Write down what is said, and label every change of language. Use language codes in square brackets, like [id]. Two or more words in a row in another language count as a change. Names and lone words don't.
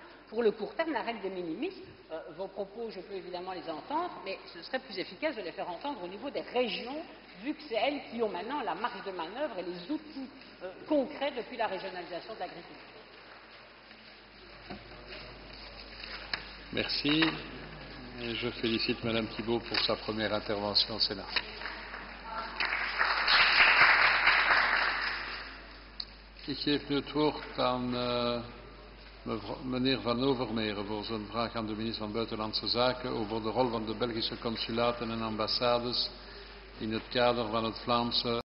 [fr] Pour le court terme, la règle des minimis, vos propos, je peux évidemment les entendre, mais ce serait plus efficace de les faire entendre au niveau des régions, vu que c'est elles qui ont maintenant la marge de manœuvre et les outils concrets depuis la régionalisation de l'agriculture. Merci. Et je félicite Madame Thibault pour sa première intervention au Sénat. [nl] Ik geef nu het woord aan meneer Van Overmeren voor zijn vraag aan de minister van Buitenlandse Zaken over de rol van de Belgische consulaten en ambassades in het kader van het Vlaamse